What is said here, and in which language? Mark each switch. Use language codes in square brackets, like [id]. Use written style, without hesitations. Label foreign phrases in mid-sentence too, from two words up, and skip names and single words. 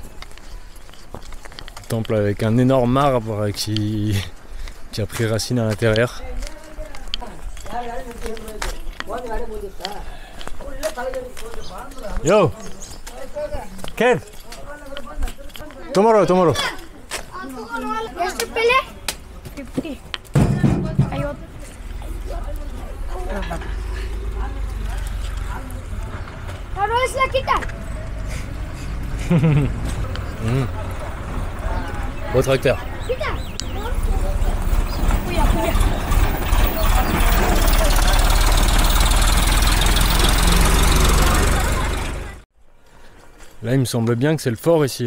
[fr] Un temple avec un énorme arbre qui a pris racine à l'intérieur. Yo! Kev! [en] Tomorrow. [kn] ಎಷ್ಟು ಬೆಲೆ 50 50 ರೋಸ್ ಲಕ್ಕಿಟ [fr] Beau tracteur. ಕಿಟ Là il me semble bien que c'est le fort ici.